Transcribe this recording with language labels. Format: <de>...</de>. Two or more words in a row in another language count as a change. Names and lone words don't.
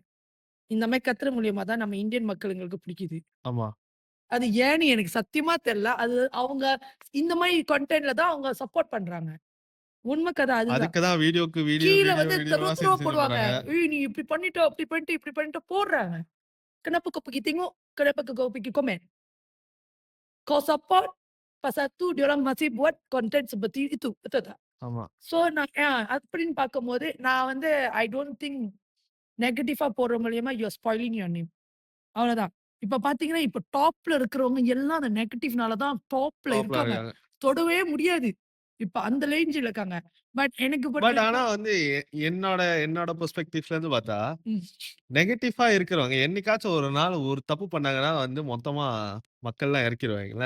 <ta>இந்த மாரி கத்துற மூலியமா தான் நம்ம இந்தியன் மக்களுங்களுக்கு பிடிக்குது. ஆமா. அது ஏன்னு எனக்கு சத்தியமா தெரியல. அது அவங்க இந்த மாரி கன்டென்ட்ல தான் அவங்க சப்போர்ட் பண்றாங்க. உண்ம கதை அதுதான். அதுக்கு தான் வீடியோக்கு வீடியோ, கீழ வீடியோ, வந்து தெரு வீடியோவா தெருவா செஞ்சு செஞ்சு போடுவாங்க. போடுறாங்க. "ஏய் நீ இப்படி பண்ணிட்ட, அப்படி பண்ணிட்ட, இப்படி பண்ணிட்ட" போடுறாங்க.</ta> <ms>Kenapa kau pergi tengok? Kenapa kau pergi komen? Kau support, pasal tu diorang masih buat konten seperti itu, betul tak?</ms> <ta>ஆமா. ஸோ நான் அப்படின்னு பார்க்கும்போது, நான் வந்து</ta> <en>I don't think</en> <ta>நெகட்டிவா போடுற மூலியமா</ta> <en>you are spoiling your name.</en> <ta>அவ்வளோதான். இப்ப பார்த்தீங்கன்னா, இப்ப டாப்ல இருக்கிறவங்க எல்லாம் அந்த நெகட்டிவ்னால தான் டாப்ல டாப்ல இருக்காங்க. இருக்காங்க. தொடவே முடியாது. இப்ப அந்த ரேஞ்சுல இருக்காங்க. பட் எனக்கு பட் ஆனா பொறுத்தவரைக்கும் வந்து என்னோட என்னோட பெர்ஸ்பெக்டிவ்ல இருந்து பார்த்தா, ம். நெகட்டிவா இருக்கிறவங்க என்னைக்காச்சும் ஒரு நாள் ஒரு தப்பு பண்ணாங்கன்னா வந்து மொத்தமா மக்கள்லாம் இறக்கிருவாங்கல்ல.</ta>